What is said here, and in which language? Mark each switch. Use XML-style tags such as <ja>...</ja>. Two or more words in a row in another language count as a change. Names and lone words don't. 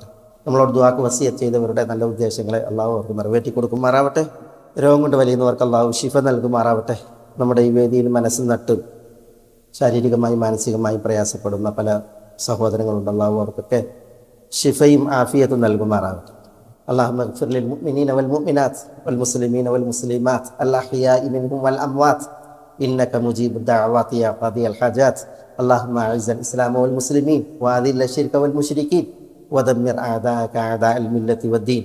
<ml>നമ്മളോട് ദുആക്ക് വസിയത്ത് ചെയ്തവരുടെ നല്ല ഉദ്ദേശങ്ങളെ അല്ലാഹു അവർക്ക് നിറവേറ്റി കൊടുക്കുമാറാവട്ടെ. രോഗം കൊണ്ട് വലിയുന്നവർക്ക് അല്ലാഹു ശിഫ നൽകുമാറാവട്ടെ. നമ്മുടെ ഈ വേദിയിൽ മനസ്സ് നട്ട് ശാരീരികമായി മാനസികമായി പ്രയാസപ്പെടുന്ന പല സഹോദരങ്ങളുണ്ട്. അല്ലാഹു അവർക്കൊക്കെ ശിഫയും ആഫിയത്തും നൽകുമാറാവട്ടെ.</ml> <ar>اللهم اغفر للمؤمنين والمؤمنات والمسلمين والمسلمات الأحياء منهم والأموات إنك مجيب الدعوات يا قاضي الحاجات. اللهم أعز الإسلام والمسلمين وأذل الشرك والمشركين ودمر أعداءك أعداء الملة والدين.</ar>